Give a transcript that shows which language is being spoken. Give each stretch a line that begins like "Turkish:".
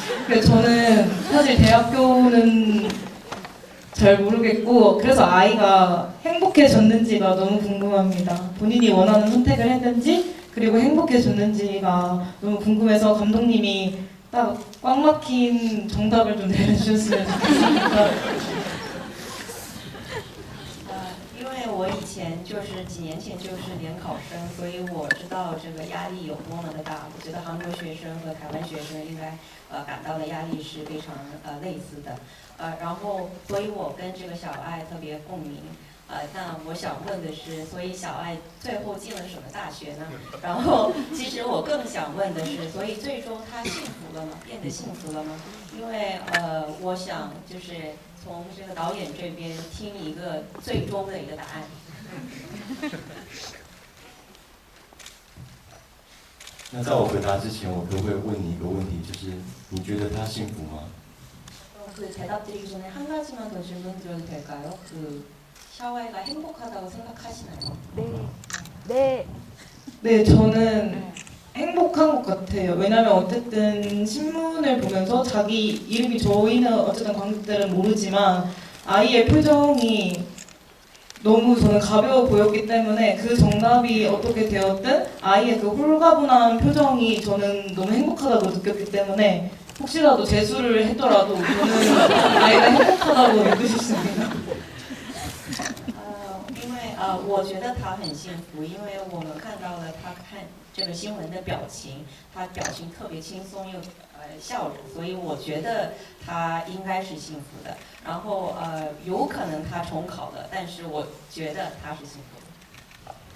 Korean: 그래서 저는 사실 대학교는 잘 모르겠고 그래서 아이가 행복해졌는지가 너무 궁금합니다. 본인이 원하는 선택을 했는지 그리고 행복해졌는지가 너무 궁금해서 감독님이 딱 꽉 막힌 정답을 좀 내려주셨으면 좋겠습니다.
Chinese: 因为我以前就是几年前就是联考生，所以我知道这个压力有多么的大。我觉得韩国学生和台湾学生应该感到的压力是非常类似的。然后所以我跟这个小爱特别共鸣。那我想问的是，所以小爱最后进了什么大学呢？然后其实我更想问的是，所以最终她幸福了吗？变得幸福了吗？因为我想就是从这个导演这边听一个最终的一个答案。那在我回答之前，我可不可以问你一个问题，就是你觉得他幸福吗？
Korean: 그 대답드리기 전에 한 가지만 더 질문 드려도 될까요? 샤오아이가 행복하다고 생각하시나요? 네, 저는 행복한 것 같아요. 왜냐면 어쨌든 신문을 보면서 자기 이름이 저희는 어쨌든 관객들은 모르지만 아이의 표정이 너무 저는 가벼워 보였기 때문에 그 정답이 어떻게 되었든 아이의 그 홀가분한 표정이 저는 너무 행복하다고 느꼈기 때문에 혹시라도 재수를 했더라도 저는 아이가 행복하다고 믿으셨습니다.
Chinese: 因为我觉得他很幸福，因为我们看到了他看这个新闻的表情，他表情特别轻松又笑着，所以我觉得他应该是幸福的。然后有可能他重考了，但是我觉得他是幸福的。